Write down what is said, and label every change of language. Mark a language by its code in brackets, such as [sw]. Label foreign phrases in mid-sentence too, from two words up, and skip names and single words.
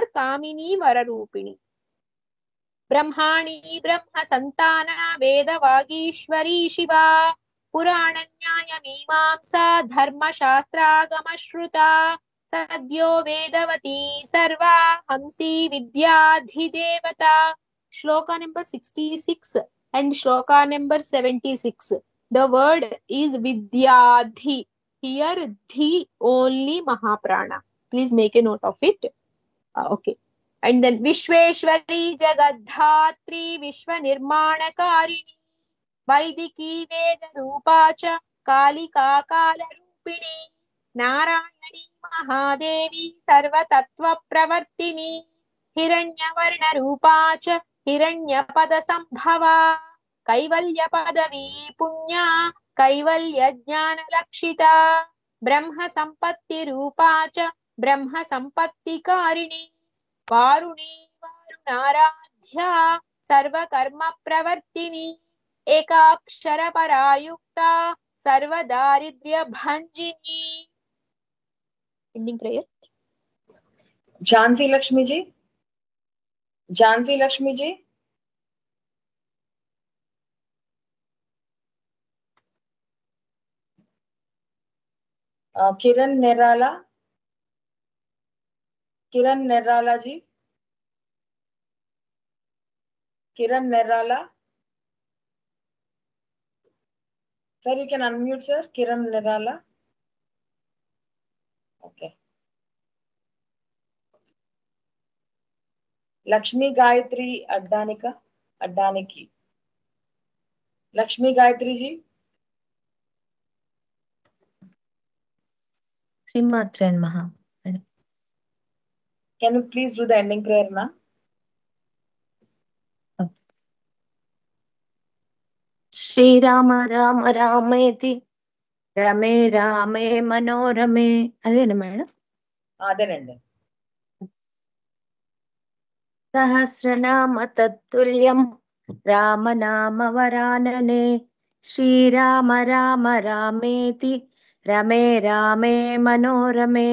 [sa] कामिनी वररूपिणी ब्रह्माणी ब्रह्म संताना वेदवागीश्वरी शिवा पुराण न्याय मीमांसा धर्मशास्त्रागमश्रुता सद्यो वेदवती सर्वा हंसी विद्याधिदेवता श्लोका [en] number 66 and shloka number 76 the word is vidyadhi. Here dhi only mahaprana. Please make a note of it. Okay. And then [sa] विश्वेश्वरी जगद्धात्री विश्वनिर्माणकारिणी वैदिकी वेद रूपाच कालिका काल रूपिणी नारायणी महादेवी सर्व तत्त्व प्रवर्तिनी हिरण्यवर्णा रूपाच हिरण्यपदा संभवा कैवल्य पदवी पुण्या कैवल्य ज्ञान लक्षिता ब्रह्म संपत्ति रूपा च ब्रह्म संपत्तिकारिणी वारुणी वारुणाराध्या सर्वकर्म प्रवर्तिनी एकाक्षर परायुक्ता सर्वदारिद्र्य भञ्जिनी. [en] ending prayer. [te] ఝాన్సీ లక్ష్మి जी, ఝాన్సీ లక్ష్మి जी. [hi] किरण नेराला, किरण नेराला जी, किरण नेराला. [en] Sir, you can unmute, sir. Kiran Nerala. Okay. Lakshmi Gayatri Addanika, Addaniki. Lakshmi Gayatri ji. [sa] श्रीमात्रे नमः. [en] Can you please do the ending prayer, ma'am? [sa] श्रीराम राम रामेति रमे रामे मनोरमे. [te] అదేనా మేడం? అదేనండి. [sa] सहस्रनाम तत्तुल्यं रामनाम वरानने श्रीराम राम रामेति रमे रामे मनोरमे.